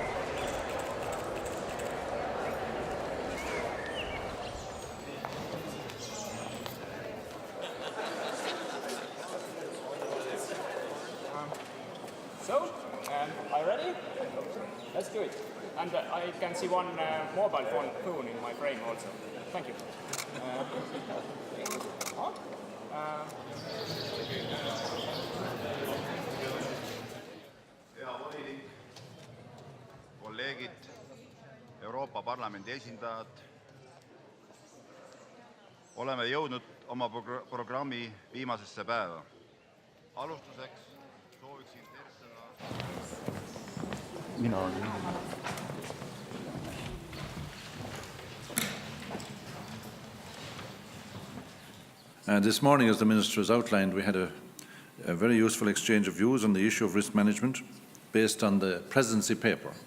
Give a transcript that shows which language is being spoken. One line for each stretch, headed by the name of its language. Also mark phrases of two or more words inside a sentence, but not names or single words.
English: So, are you ready? Let's do it. And I can see one mobile phone in my frame also. Thank you.
Estonian: Hea volinik, kolleegid, Euroopa Parlamendi esindajad, oleme jõudnud oma programmi viimasesse päeva. Alustuseks sooviksin tervitada
English: This morning, as the Minister has outlined, we had a very useful exchange of views on the issue of risk management based on the Presidency paper.